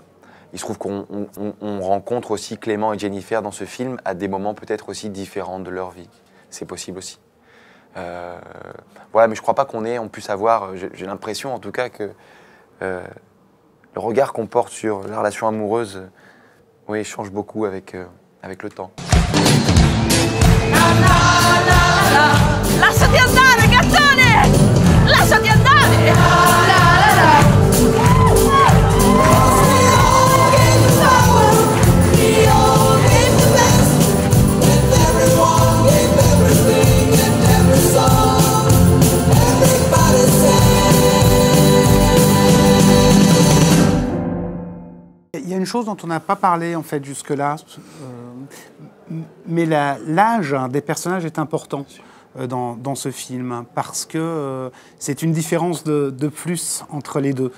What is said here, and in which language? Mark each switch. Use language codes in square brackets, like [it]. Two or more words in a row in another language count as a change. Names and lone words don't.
[fr] Il se trouve qu'on rencontre aussi Clément et Jennifer dans ce film à des moments peut-être aussi différents de leur vie. C'est possible aussi. Voilà, mais je ne crois pas on puisse avoir, j'ai l'impression en tout cas que le regard qu'on porte sur la relation amoureuse, oui, change beaucoup avec le temps. [it] Lasciati andare, gattone! Lasciati andare! [fr] Il y a une chose dont on n'a pas parlé en fait jusque-là, mais l'âge des personnages est important dans ce film parce que c'est une différence de plus entre les deux.